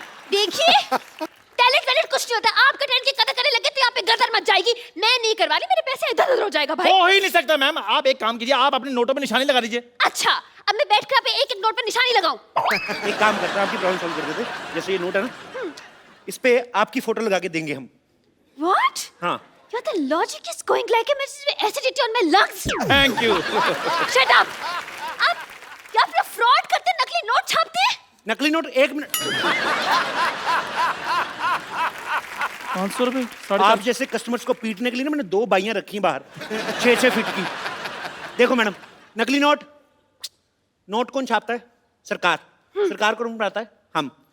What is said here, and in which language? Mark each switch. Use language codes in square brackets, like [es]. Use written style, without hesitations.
[hi] देखिए टैलेंट कुछ नहीं होता, आपका टैलेंट की कदर करने लगे तो यहाँ पे गर्दन मच जाएगी। मैं नहीं करवा रही, मेरे पैसे इधर उधर हो जाएगा भाई। हो ही नहीं सकता मैम, आप एक काम कीजिए, आप अपने नोटों पे निशानी लगा दीजिए। अच्छा अब मैं बैठ कर आप एक एक नोट पर निशानी लगाऊं? एक काम करते हैं, आपकी प्रॉब्लम सॉल्व कर देते हैं। जैसे ये नोट है ना, इस पे आपकी फोटो लगा के देंगे हम। [en] What? [hi] हाँ [en] Your the logic is going like a acidity on my lungs. Thank you. Shut up. [hi] आप लोग फ्रॉड करते, नकली नोट छापते हैं? नकली नोट 1 मिनट। 500 रुपए आप जैसे कस्टमर्स को पीटने के लिए ना मैंने 2 बाइयां रखी हैं बाहर 6-6 फीट की। देखो मैडम, नकली नोट कौन छापता है? सरकार। सरकार कौन बनाता है? हम।